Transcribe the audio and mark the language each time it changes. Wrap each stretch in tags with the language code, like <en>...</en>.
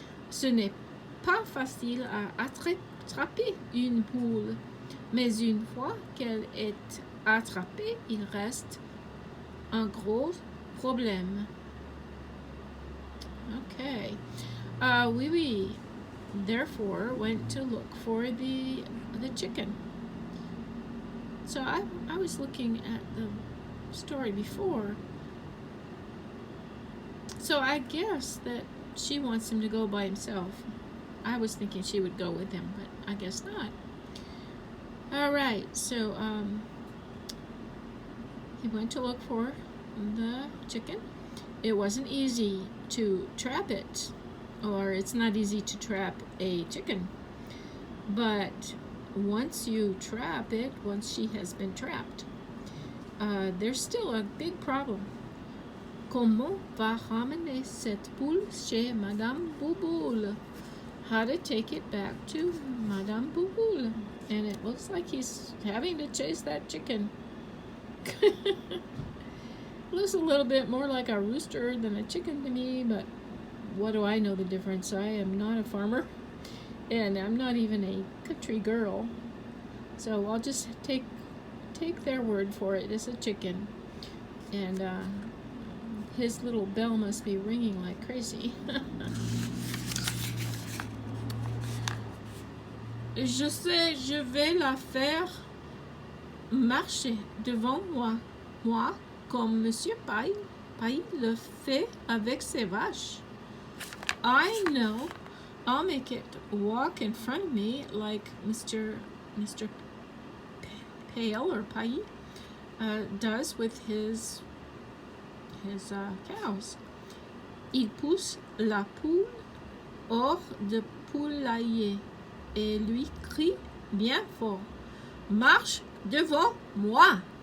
<fr>Ce n'est pas facile à attraper une poule, mais une fois qu'elle est attrapée, il reste un gros problème.</fr> <en>Okay. Oui Oui therefore went to look for the chicken. So I was looking at the story before. So I guess that she wants him to go by himself. I was thinking she would go with him, but I guess not. All right, so he went to look for the chicken. It wasn't easy to trap it, or it's not easy to trap a chicken. But once you trap it, once she has been trapped, there's still a big problem.</en> <fr>Comment va ramener cette poule chez Madame Bouboule?</fr> <en>How to take it back to Madame Bouboule. And it looks like he's having to chase that chicken. Looks a little bit more like a rooster than a chicken to me, but what do I know the difference? I am not a farmer, and I'm not even a country girl. So I'll just take their word for it. It's a chicken. And his little bell must be ringing like crazy.</en> <fr>Je sais, je vais la faire marcher devant moi comme Monsieur Paille le fait avec ses vaches.</fr> <en>I know I'll make it walk in front of me like Mr. Pale or Paille does with his cows.</en> <fr>Il pousse la poule hors de poulailler et lui crie bien fort, marche devant moi.</fr>